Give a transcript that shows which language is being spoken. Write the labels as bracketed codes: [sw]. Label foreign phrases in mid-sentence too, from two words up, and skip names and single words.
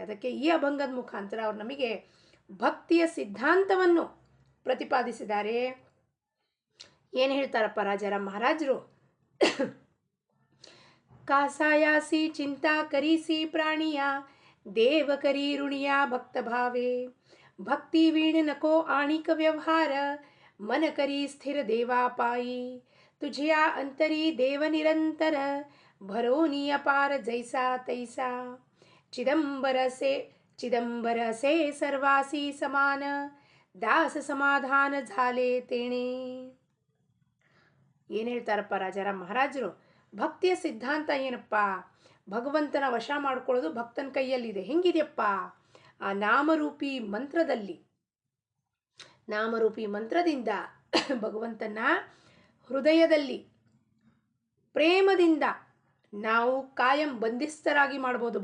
[kn] ಅದಕ್ಕೆ ಈ ಅಭಂಗದ ಮುಖಾಂತರ ಅವರು ನಮಗೆ ಭಕ್ತಿಯ ಸಿದ್ಧಾಂತವನ್ನು ಪ್ರತಿಪಾದಿಸಿದ್ದಾರೆ. ಏನು ಹೇಳ್ತಾರಪ್ಪ ರಾಜಾರಾಮ್ ಮಹಾರಾಜರು? [mr] कासायासी चिंता करीसी प्राणिया, देव करी ऋणिया भक्त भावे, भक्ती वीण नको आणिक व्यवहार, मन करी स्थिर देवा पाई, तुझिया अंतरी देव निरंतर, भरोनी अपार जैसा तैसा, चिदंबर से सर्वासी समान, दास समाधान झाले तेणे. [kn] ಏನು ಹೇಳ್ತಾರಪ್ಪ ರಾಜಾರಾಮ್ ಮಹಾರಾಜರು? ಭಕ್ತಿಯ ಸಿದ್ಧಾಂತ ಏನಪ್ಪ? ಭಗವಂತನ ವಶ ಮಾಡ್ಕೊಳ್ಳೋದು ಭಕ್ತನ ಕೈಯಲ್ಲಿದೆ. ಹೆಂಗಿದೆಯಪ್ಪ? ಆ ನಾಮರೂಪಿ ಮಂತ್ರದಿಂದ ಭಗವಂತನ ಹೃದಯದಲ್ಲಿ ಪ್ರೇಮದಿಂದ ನಾವು ಕಾಯಂ ಬಂಧಿಸ್ತರಾಗಿ ಮಾಡ್ಬೋದು.